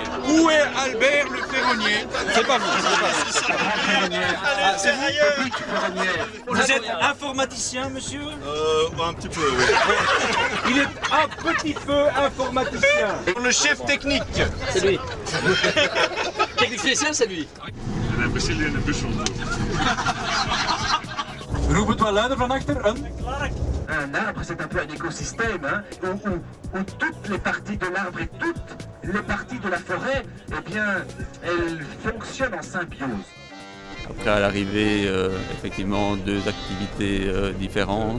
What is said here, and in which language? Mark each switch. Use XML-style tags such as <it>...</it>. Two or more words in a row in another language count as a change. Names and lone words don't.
<fr>Où est Albert le ferronnier? C'est pas vous, c'est pas vous. Ah, c'est vous, petit ferronnier. Vous êtes informaticien, monsieur? Un petit peu, oui. Il est un petit peu informaticien. Le chef technique. C'est lui. Technique spéciale, c'est lui.</fr> <nl>Roep het wel luider van achter.</nl> <fr>Un arbre, c'est un peu un écosystème, hein, où toutes les parties de l'arbre et toutes les parties de la forêt, eh bien, elles fonctionnent en symbiose. Après, à l'arrivée, effectivement, deux activités différentes.</fr>